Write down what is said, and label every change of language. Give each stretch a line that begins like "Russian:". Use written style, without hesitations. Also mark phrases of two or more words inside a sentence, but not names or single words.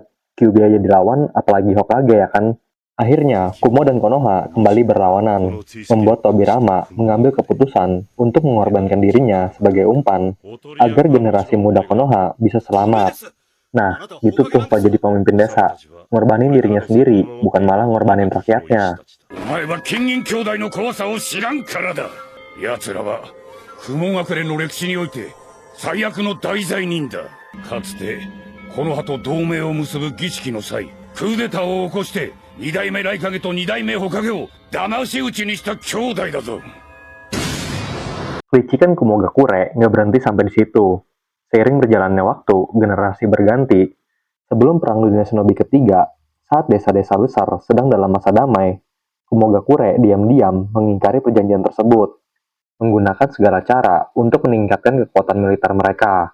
Indonesian: Kyuubi aja dilawan, apalagi Hokage ya kan? Akhirnya, Kumo dan Konoha kembali berlawanan, membuat Tobirama mengambil keputusan untuk mengorbankan dirinya sebagai umpan agar generasi muda Konoha bisa selamat. Nah, gitu tuh Pak jadi pemimpin desa. Ngorbanin dirinya sendiri, bukan malah ngorbanin rakyatnya.
Japanese: お前は金銀兄弟の怖さを知らんからだ。奴らは雲隠れの歴史において最悪の大罪人だ。かつてこの葉と同盟を結ぶ儀式の際、クーデターを起こして二代目雷影と二代目火影を騙し討ちにした兄弟だぞ。
Indonesian: Kelicikan Kumogakure nggak berhenti sampai di situ. Seiring berjalannya waktu, generasi berganti. Sebelum Perang Dunia Shinobi ketiga, saat desa-desa besar sedang dalam masa damai, Kumogakure diam-diam mengingkari perjanjian tersebut, menggunakan segala cara untuk meningkatkan kekuatan militer mereka.